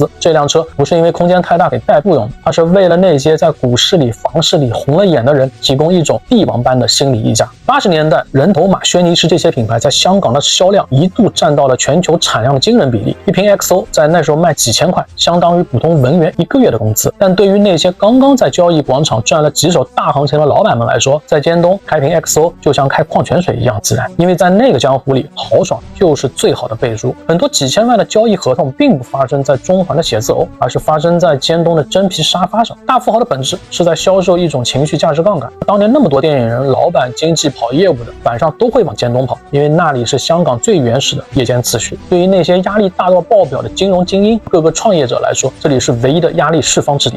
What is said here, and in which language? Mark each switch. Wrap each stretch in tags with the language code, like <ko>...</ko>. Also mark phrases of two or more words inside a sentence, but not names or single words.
<zh>這輛車不是因為空間太大給代步用，而是為了那些在股市裡、房市裡紅了眼的人提供一種帝王般的心理溢價。80年代，人頭馬、軒尼詩這些品牌在香港的銷量一度佔到了全球產量的驚人比例，一瓶 XO 在那時候賣幾千塊，相當於普通文員1個月的工資。但對於那些剛剛在交易廣場賺了幾手大行情的老闆們來說，在尖東開瓶 XO 就像開礦泉水一樣自然，因為在那個江湖裡，豪爽就是最好的背書。很多幾千萬的交易合同並不發生在中環的寫字樓，而是發生在尖東东的真皮沙发上。大富豪的本质是在销售一种情绪价值杠杆。当年那么多电影人、老板、经纪跑业务的，晚上都会往尖东跑，因为那里是香港最原始的夜间秩序。对于那些压力大到爆表的金融精英、各个创业者来说，这里是唯一的压力释放之地。</zh>